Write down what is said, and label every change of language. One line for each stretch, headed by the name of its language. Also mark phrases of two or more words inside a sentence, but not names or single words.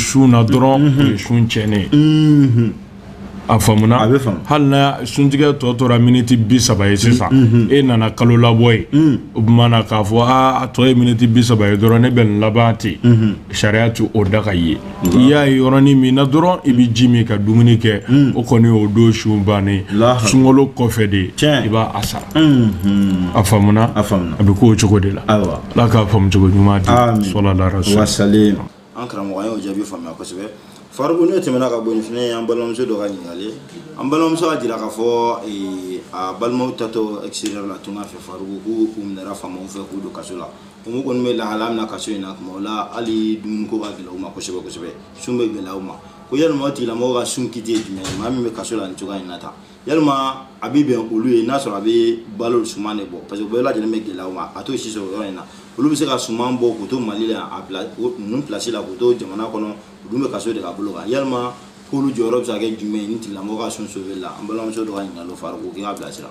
Bambara: sun na dɔrɔn o ye sun tiɲɛnen a faamuna hali na suntigɛ tɔ tora miniti 30 ye sisan e nana kalo labɔ ye o b'ana k'a fɔ a tɔ ye miniti 30 ye dɔrɔn ne bɛ nin laban ten sariya ti o da ka ye i y'a ye yɔrɔnin min na dɔrɔn i bɛ ji min ka dumuni kɛ o kɔni o don sun bannen sunkalo kɔfɛ de i b'a a sara a faamuna a bɛ k'o cogo de la Ala k'a faamu cogo ɲuman di
Arabic: صلى الله عليه وسلم
Bambara: an karamɔgɔ an y'o jaabi faamuya kosɛbɛ Faruku ne tɛmɛna ka bɔ nin fɛnɛ an balimamuso dɔ ka ɲininkali an balimamuso y'a jira k'a fɔ a balimaw tatɔ extérieur la tunga fɛ Faruku k'u minɛra faamaw fɛ k'u don kaso la u kɔni bɛ lahala min na kaso in na kuma o la hali dumuniko ka gɛlɛ u ma kosɛbɛ kosɛbɛ sun bɛ gɛlɛya u ma ko yalima o tigilamɔgɔ ka sun kiti ye jumɛn ye maa min bɛ kaso la nin cogoya in na tan yalima a bɛ bɛn olu ye n'a sɔrɔ a bɛ balo suman de bɔ
French: parce que
Bambara: u bɛɛ lajɛlen bɛ gɛlɛya u ma a t'o si sɔrɔ yɔrɔ in na olu bɛ se ka suman bɔ k'u to Mali la a bila ninnu place la k'u to jamana kɔnɔ u dun bɛ kaso de ka bolo kan yalima k'olu jɔyɔrɔ bɛ se ka kɛ jumɛn ye ni tigilamɔgɔ ka sun sauver la an balimamuso dɔ ka ɲininkali Faruku k'i k'a bilasira